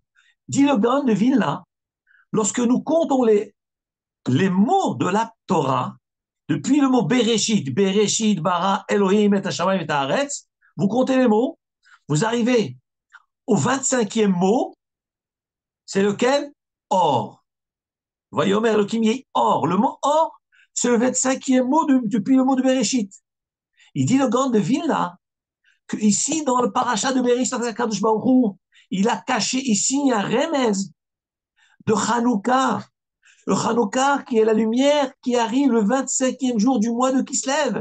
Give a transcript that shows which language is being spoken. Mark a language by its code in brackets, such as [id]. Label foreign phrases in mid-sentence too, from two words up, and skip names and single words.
[fr] Dit le Gaon de Vilna, lorsque nous comptons les mots de la Torah, depuis le mot Bereshit, [he] בראשית ברא אלהים את השמים ואת הארץ, [fr] vous comptez les mots, vous arrivez au 25e mot, c'est lequel? Or. [he] ויאמר אלהים יהי אור. [fr] Le mot or, c'est le 25e mot depuis le mot de Bereshit. Il dit le Gaon de Vilna, que ici, dans le parachat de Bereshit, il a caché ici un remez de Hanouka. Le Hanouka, qui est la lumière qui arrive le 25e jour du mois de Kislev.